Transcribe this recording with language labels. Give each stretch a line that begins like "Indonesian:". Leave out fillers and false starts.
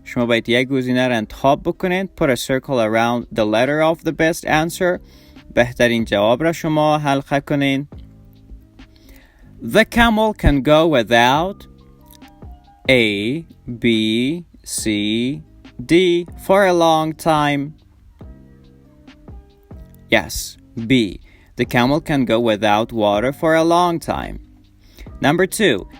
Persian: شما باید یک گزینه را انتخاب بکنید.
English: Put a circle around the letter of the best answer.
Persian: بهترین جواب را شما حلقه کنید.
English: The camel can go without A, B, C, D for a long time. Yes, B. The camel can go without water for a long time. Number 2.